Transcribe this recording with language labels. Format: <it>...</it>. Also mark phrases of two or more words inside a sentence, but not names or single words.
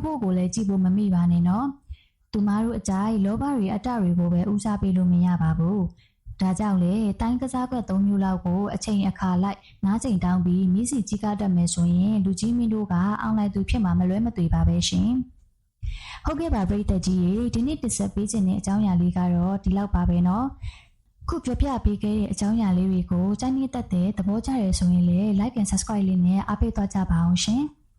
<my>ဖို့ကိုလည်းကြည့်ဖို့မမိပါနဲ့နော်သူမတို့အကြိုက်လောဘတွေအတ္တတွေကိုပဲဦးစားပေးလို့မရပါဘူးဒါကြောင့်လေတိုင်းကစားကွက်3မျိုးလောက်ကိုအချိန်အခါလိုက်နားချိန်တောင်းပြီးမြစ်စီကြီးကားတတ်မယ်ဆိုရင်လူကြီးမင်းတို့ကအောင်လိုက်သူဖြစ်မှာမလွဲမသွေပါပဲရှင်ဟုတ်ကဲ့ပါပရိသတ်ကြီးရေဒီနေ့တင်ဆက်ပေးခြင်းတဲ့အကြောင်းအရာလေးကတော့ဒီလောက်ပါပဲနော်ခုပြပြပေးခဲ့တဲ့အကြောင်းအရာလေးတွေကိုစမ်းနေတတ်တဲ့သဘောကျရဆိုရင်လည်း</my> <en>like and subscribe</en> <my>လေးနဲ့အားပေးသွားကြပါအောင်ရှင်</my>